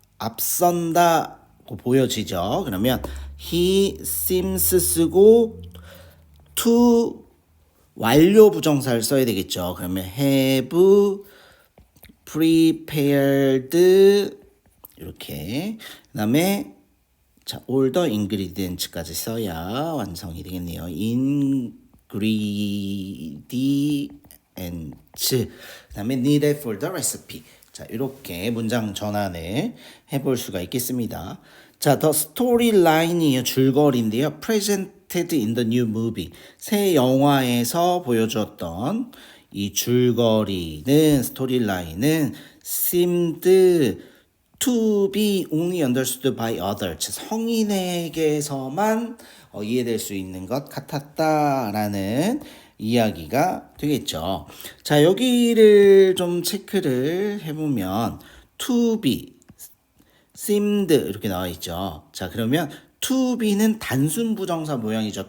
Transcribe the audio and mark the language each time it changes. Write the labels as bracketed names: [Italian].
[Korean] 앞선다고 보여지죠. 그러면 [English] he seems [Korean] 쓰고 to 완료 부정사를 써야 되겠죠. 그러면 [English] have prepared [Korean] 이렇게 그다음에 자, [English] all the ingredients [Korean] 까지 써야 완성이 되겠네요. [English] ingredients [Korean] 그다음에 [English] needed for the recipe. [Korean] 자, 이렇게 문장 전환을 해볼 수가 있겠습니다. 자, [English] the storyline [Korean] 이요 줄거리인데요. [English] presented in the new movie. [Korean] 새 영화에서 보여주었던 이 줄거리는 스토리라인은 [English] seemed to be only understood by others. [Korean] 성인에게서만 이해될 수 있는 것 같았다라는 이야기가 되겠죠. 자, 여기를 좀 체크를 해보면 to be, seemed 이렇게 나와 있죠. 자, 그러면 to be는 단순 부정사 모양이죠.